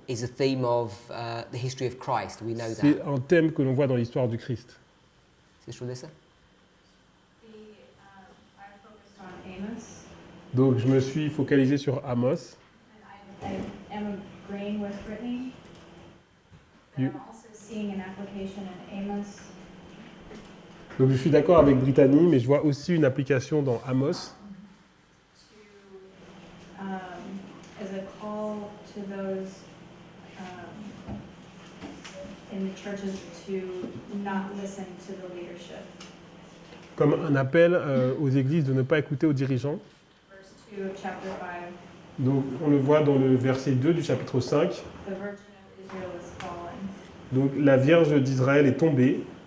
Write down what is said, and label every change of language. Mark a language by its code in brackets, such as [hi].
[en] is a theme of the history of Christ. We know [fr] c'est [en] that. [fr] un thème que l'on voit dans l'histoire du Christ. [en] Sister Alyssa? I focused on Amos, [fr] Donc je me suis focalisé sur Amos. [en] and I am agreeing with Brittany. But You- I'm also seeing an application in Amos [fr] Donc je suis d'accord avec Brittany, mais je vois aussi une application dans Amos, [en] to, as a call to those in the churches to not listen to the leadership. [fr] comme un appel aux églises de ne pas écouter aux dirigeants. [en] Verse 2 of chapter 5, [fr] Donc on le voit dans le verset 2 du chapitre 5. [en] the virgin of Israel is fallen. [fr] Donc la Vierge d'Israël est tombée.